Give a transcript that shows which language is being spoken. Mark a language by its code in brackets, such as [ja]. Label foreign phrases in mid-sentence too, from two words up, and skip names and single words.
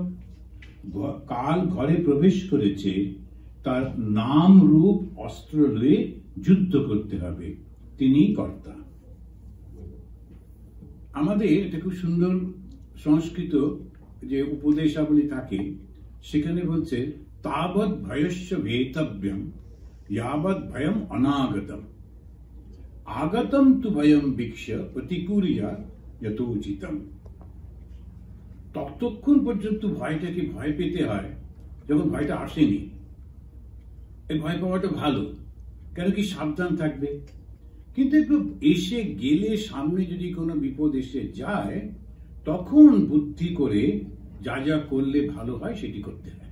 [bn] কাল ঘরে প্রবেশ করেছে, তার নাম রূপ অস্ত্র লয়ে যুদ্ধ করতে হবে, তিনি কর্তা। আমাদের এটা খুব সুন্দর সংস্কৃত যে উপদেশাবলী থাকে, সেখানে বলছে [sa] তাবৎ ভয়স্য ভেতব্যম यावत् भयम अनागतम, आगतम तु भयम वीक्ष्य प्रतिकूर्या यथोचितम। [bn] ততক্ষণ পর্যন্ত ভয়টাকে ভয় পেতে হয় যখন ভয়টা আসেনি। এই ভয় পাওয়াটা ভালো, কেন কি সাবধান থাকবে। কিন্তু একটু এসে গেলে, সামনে যদি কোনো বিপদ এসে যায়, তখন বুদ্ধি করে যা যা করলে ভালো হয় সেটি করতে হয়।